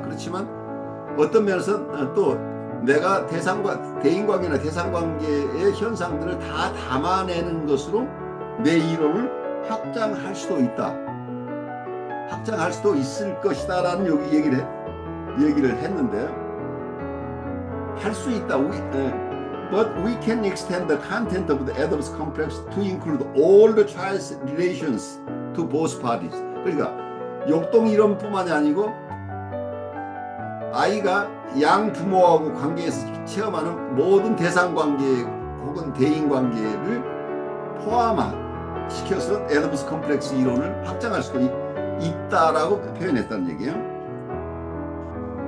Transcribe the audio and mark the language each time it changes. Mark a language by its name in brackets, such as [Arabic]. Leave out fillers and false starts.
[Korean] 그렇지만 어떤 면에서 또 내가 대인관계나 대상관계의 현상들을 다 담아내는 것으로 내 이론을 확장할 수도 있다. 확장할 수도 있을 것이다 라는 여기 얘기를 했는데, 할 수 있다. [English] But we can extend the content of the Oedipus complex to include all the child's relations to both parties. [Korean] 그러니까 역동 이론뿐만이 아니고 아이가 양 부모하고 관계에서 체험하는 모든 대상관계 혹은 대인관계를 포함시켜서 에디퍼스 컴플렉스 이론을 확장할 수도 있다라고 표현했다는 얘기예요.